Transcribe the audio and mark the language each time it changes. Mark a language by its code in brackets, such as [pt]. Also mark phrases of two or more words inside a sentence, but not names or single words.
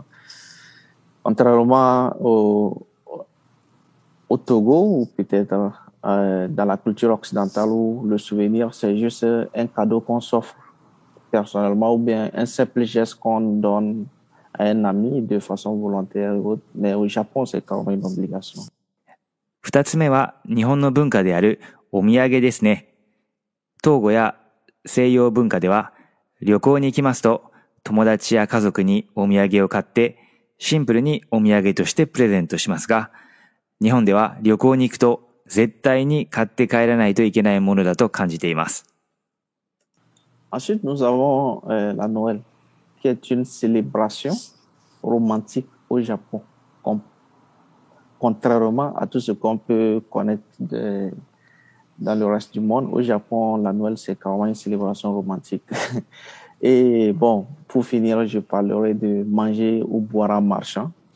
[fr] Contrairement au Togo, ou peut-être dans la culture occidentale où le souvenir, c'est juste un cadeau qu'on s'offre personnellement ou bien un simple geste qu'on donne à un ami de façon volontaire ou autre. Mais au Japon, c'est carrément une obligation. [ja] 二つ目は日本の文化であるお土産ですね。東郷や西洋文化では旅行に行きますと友達や家族にお土産を買ってシンプルにお土産としてプレゼントしますが、日本では旅行に行くと絶対に買って帰らないといけないものだと感じています。 [fr] Ensuite, nous avons la Noël, qui est une célébration romantique au Japon, contrairement à tout ce qu'on peut connaître dans le reste du monde. Au Japon, la Noël, c'est carrément une célébration romantique. Et bon, pour finir, je parlerai de manger ou boire en marchant.